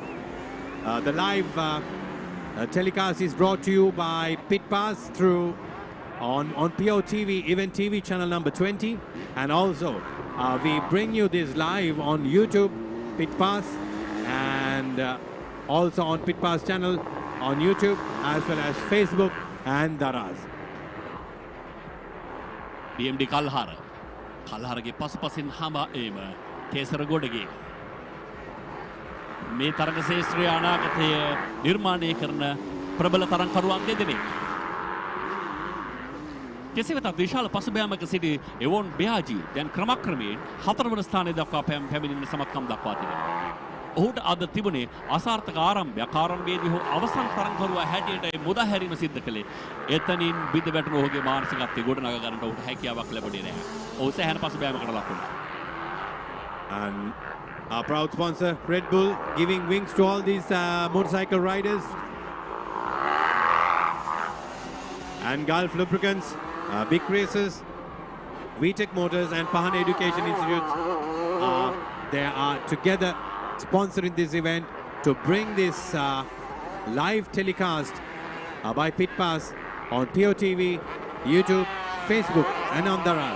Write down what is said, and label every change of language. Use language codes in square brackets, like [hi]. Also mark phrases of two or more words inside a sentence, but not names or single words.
[en] The live telecast is brought to you by Pitpass through on POTV, Event TV channel number 20. And also we bring you this live on YouTube, Pitpass, and also on Pitpass channel on YouTube as well as Facebook and Daraz. [si] DMD කල්හාර කල්හාරගේ පසුපසින් හඹා ඒම කේසර ගොඩගේ මේ තරග ශේෂ්ත්‍රයේ අනාගතය නිර්මාණය කරන ප්‍රබල තරගකරුවන් දෙදෙනෙක්. කෙසේ වෙතත් විශාල පසුබෑමක සිටි එවොන් බ්‍යාජී දැන් ක්‍රමක්‍රමයෙන් 4 වන ස්ථානයේ දක්වා පැමිණෙන සමත්කම් දක්වා තිබෙනවා. ඔහුට අද තිබුණේ අසාර්ථක ආරම්භයක්. ආරම්භයේදී ඔහු අවසන් තරගකරුවා හැටියට මුදා හැරීම සිද්ධ කළේ. එතනින් බිඳ වැටුණු ඔහුගේ මානසිකත්වය ගොඩනගා ගන්නට ඔහුට හැකියාවක් ලැබුණේ නැහැ. ඔහු සෑහෙන පසුබෑමකට ලක් වුණා. [en] And our proud sponsor Red Bull giving wings to all these motorcycle riders, and Gulf Lubricants, Big Racers, VTech Motors and Pahan Education Institute, they are together sponsoring this event to bring this live telecast by pitpass on POTV, YouTube, Facebook and Andaras.